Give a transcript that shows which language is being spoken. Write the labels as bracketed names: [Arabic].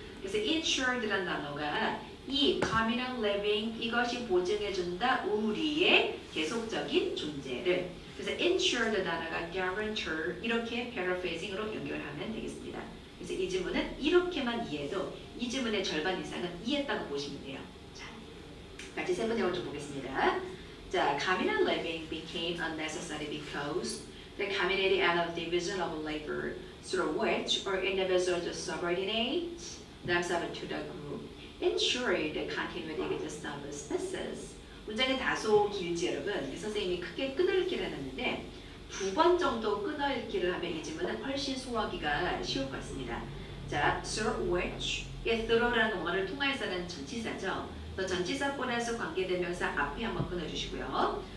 [Korean] 그래서 ensured라는 단어가 이 [English] communal living [Korean] 이것이 보증해준다 우리의 계속적인 존재를 그래서 ensured 단어가 guarantor 이렇게 paraphrasing으로 연결하면 되겠습니다. 그래서 이 지문은 이렇게만 이해해도 이 지문의 절반 이상은 이해했다고 보시면 돼요. 자, 같이 세 번째 좀 보겠습니다. [English] 자, communal living became unnecessary because the community and the division of labor through which all individuals subordinate themselves to the group ensure the continued existence of species. [Korean] 문장이 다소 길지 여러분. 선생님이 크게 끊어읽기를 해놨는데 2번 정도 끊어읽기를 하면 이 지문은 훨씬 소화하기가 쉬울 것 같습니다. 자, through which 이 through라는 원어를 통해서는 전치사죠. 또 전치사 플러스 관계대명사 앞에 한번 끊어주시고요.